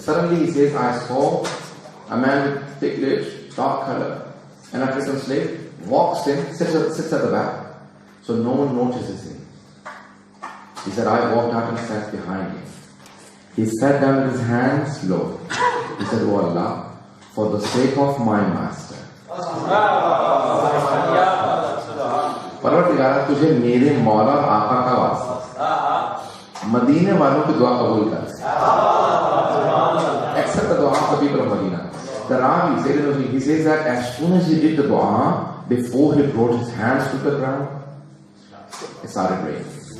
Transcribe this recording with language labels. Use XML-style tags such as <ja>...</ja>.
<en>Suddenly he says, I saw a man with thick lips, dark color, an African slave, walks in, sits at the back. So no one notices him. He said, I walked out and sat behind him. He sat down with his hands low. He said, Oh Allah, for the sake of my master.</en> <ur>پروردگارہ تجھے میرے مولا اور آقا کا واسطہ, مدینے والوں کی دعا قبول کر.</ur> <en>Accept the dua of the people of Medina. The Ravi, he says that as soon as he did the dua, before he brought his hands to the ground, it started raining.</en>